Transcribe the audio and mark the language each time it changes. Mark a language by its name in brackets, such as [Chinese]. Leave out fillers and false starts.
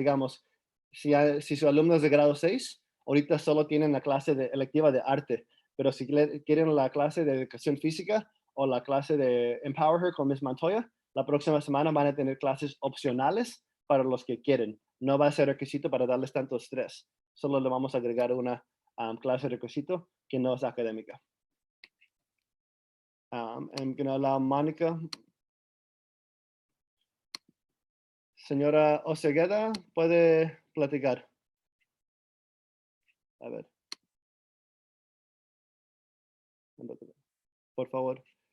[Spanish] Digamos, si su alumno es de grado 6, ahorita solo tienen la clase electiva de arte, pero si quieren la clase de educación física o la clase de Empower Her con Miss Montoya, la próxima semana van a tener clases opcionales para los que quieren. No va a ser requisito para darles tanto estrés. Solo le vamos a agregar una clase requisito que no es académica. [English] I'm going to allow Mónica. [Spanish] Señora Osegueda, puede platicar. A ver. Por favor.